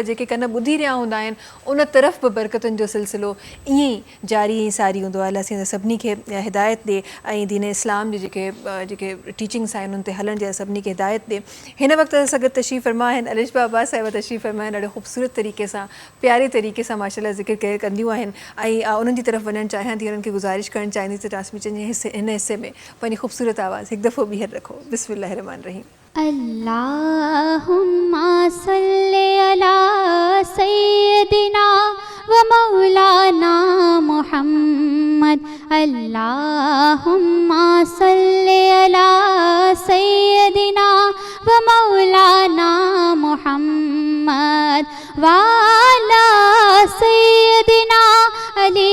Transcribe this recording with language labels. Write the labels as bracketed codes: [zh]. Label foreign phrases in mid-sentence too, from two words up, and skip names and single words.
[sd] पर जेके कन ॿुधी रहिया हूंदा आहिनि उन तरफ़ बि बरकतुनि जो सिलसिलो ईअं ई जारी ऐं सारी हूंदो आहे अलाह साईं सभिनी खे हिदायत ॾे ऐं दीन इस्लाम जी जेके टीचिंग्स आहिनि उन ते हलण जे सभिनी खे हिदायत ॾे हिन वक़्तु असां गॾु तशरीफ़ फरमा आहिनि अलिशबा अब्बास साहिबा तशरीफ़ फरमा आहिनि ॾाढो ख़ूबसूरत तरीक़े सां प्यारे तरीक़े सां माशाल्लाह ज़िक्र कंदियूं आहिनि ऐं उन्हनि जी तरफ़ वञणु चाहियां थी उन्हनि खे गुज़ारिश करणु चाहींदी त ट्रांसमिशन जे हिन हिसे में पंहिंजी ख़ूबसूरत आवाज़ हिकु दफ़ो ॿीहर रखो [ar] بسم الله رحمن رحيم اللهم صل على سيدنا و مولانا محمد اللهم صل على سيدنا و مولانا محمد و على سيدنا علي